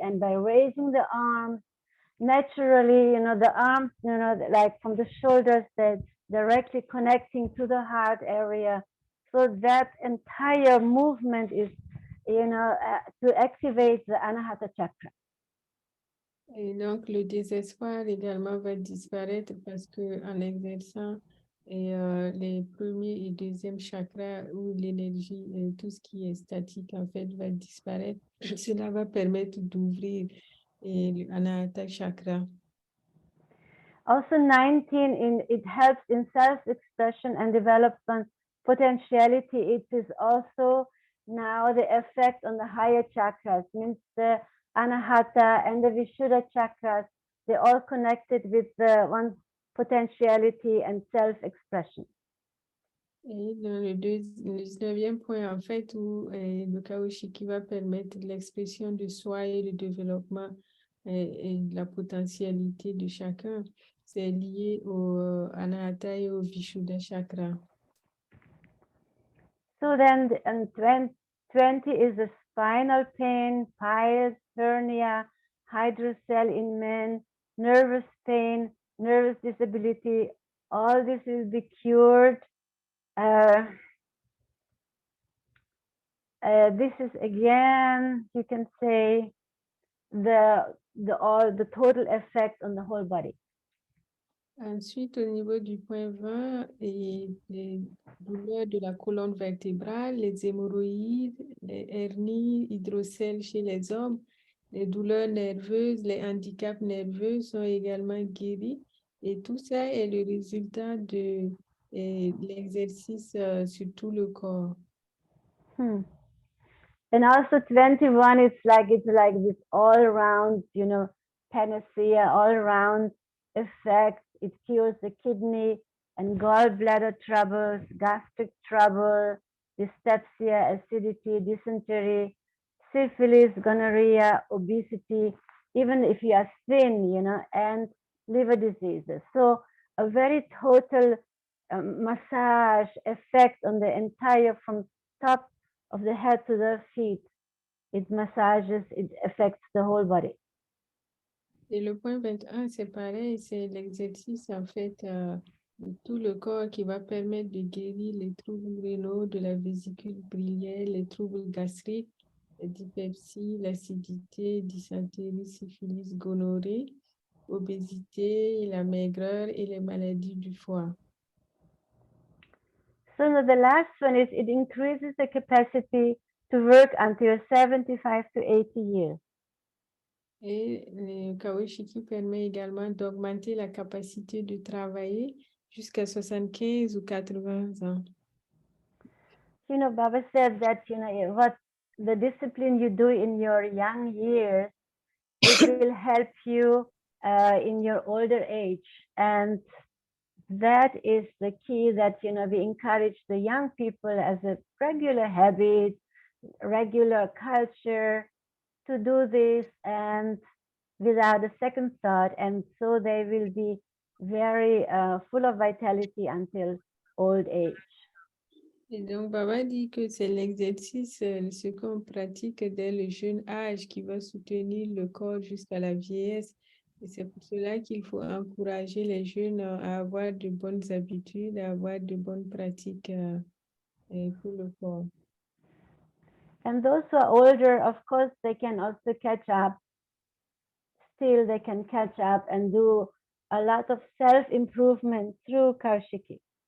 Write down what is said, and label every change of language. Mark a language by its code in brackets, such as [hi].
[en] And by raising the arms, naturally, the arms, like from the shoulders, that directly connecting to the heart area. So that entire movement is, to activate the Anahata chakra. [fr] Et donc, le désespoir également va disparaître parce que en exerçant les premiers et deuxième chakras, où l'énergie et tout ce qui est statique, en fait, va disparaître. Cela va permettre d'ouvrir l'Anahata chakra. [en] Also 19, it helps in self-expression and development potentiality. It is also now the effect on the higher chakras, means the Anahata and the Vishuddha chakras, they're all connected with the one's potentiality and self-expression. [fr] Et dans le 19e point, en fait, où le Kaoshikii va permettre l'expression de soi et le développement et de la potentialité de chacun, c'est lié au Anahata et au Vishuddha chakra. [en] So then, and 20 is the spinal pain, piles, hernia, hydrocele in men, nervous pain, nervous disability. All this will be cured. This is again, you can say, the total effect on the whole body. [fr] Ensuite, au niveau du point 20, et les douleurs de la colonne vertébrale, les hémorroïdes, les hernies hydrocèles chez les hommes, les douleurs nerveuses, les handicaps nerveux sont également guéris. Et tout ça est le résultat de l'exercice sur tout le corps. [en] And also 21, it's like this all around, you know, panacea, all around effect. It cures the kidney and gallbladder troubles, gastric trouble, dyspepsia, acidity, dysentery, syphilis, gonorrhea, obesity, even if you are thin, you know, and liver diseases. So a very total massage effect on the entire, from top of the head to the feet. It massages, it affects the whole body. [fr] Et le point 21, c'est pareil, c'est l'exercice en fait de tout le corps qui va permettre de guérir les troubles rénaux de la vésicule biliaire, les troubles gastriques, la dyspepsie, l'acidité, dysenterie, syphilis, gonorrhée, obésité, la maigreur et les maladies du foie. [en] So the last one is it increases the capacity to work until 75 to 80 years. [fr] Et le Kaoshikii permet également d'augmenter la capacité de travailler jusqu'à 75 ou 80 ans. [en] You know, Baba said that, you know, what the discipline you do in your young years, it will help you in your older age. And that is the key, that, you know, we encourage the young people as a regular habit, regular culture to do this, and without a second thought, and so they will be very full of vitality until old age. [fr] Et donc, Baba dit que c'est l'exercice, ce qu'on pratique dès le jeune âge qui va soutenir le corps jusqu'à la vieillesse. Et c'est pour cela qu'il faut encourager les jeunes à avoir de bonnes habitudes, à avoir de bonnes pratiques pour le corps. [en] And those who are older, of course, they can also catch up. Still, they can catch up and do a lot of self-improvement through Kaoshikii.